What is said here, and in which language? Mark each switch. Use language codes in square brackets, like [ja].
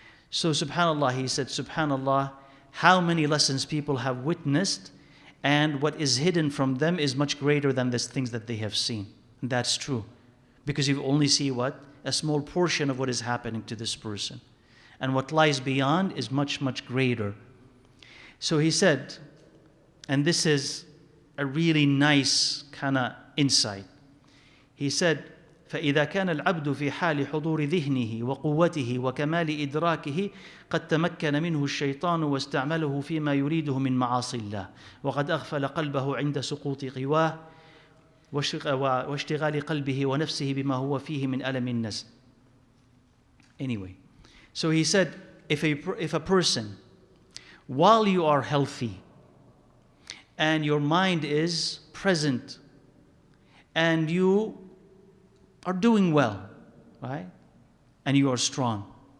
[en] So subhanAllah, he said, subhanAllah, how many lessons people have witnessed, and what is hidden from them is much greater than the things that they have seen. And that's true. Because you only see what? A small portion of what is happening to this person. And what lies beyond is much, much greater. So he said, and this is a really nice kind of insight. [ar] He said, فإذا كان العبد في حال حضور ذهنه وقوته وكمال إدراكه قد تمكن منه الشيطان واستعمله فيما يريده من معاصي الله وقد أغفل قلبه عند سقوط قواه واشتغال قلبه ونفسه بما هو فيه من ألم النسل. [en] Anyway, so he said, if a person, while you are healthy and your mind is present and you are doing well, right? And you are strong.